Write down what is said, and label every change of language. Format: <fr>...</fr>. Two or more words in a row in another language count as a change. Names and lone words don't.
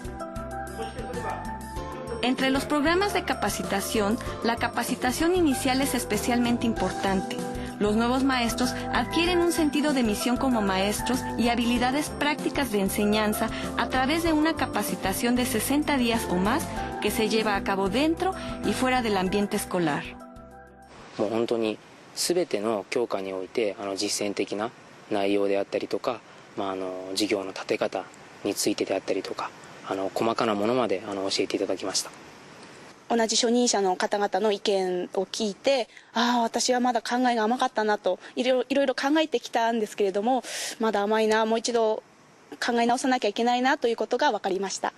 <es>Entre los programas de capacitación, la capacitación inicial es especialmente importante. Los nuevos maestros adquieren un sentido de misión como maestros y habilidades prácticas de enseñanza a través de una capacitación de 60 días o más que se lleva a cabo dentro y fuera del ambiente escolar.</es> <ja>もう本当に全ての教科において実践的な内容であったりとか、授業の立て方についてであったりとか、細かなものまで教えていただきました。同じ初任者の方々の意見を聞いて、私はまだ考えが甘かったなといろいろ考えてきたんですけれども、まだ甘いな、もう一度考え直さなきゃいけないなということが分かりました。</ja>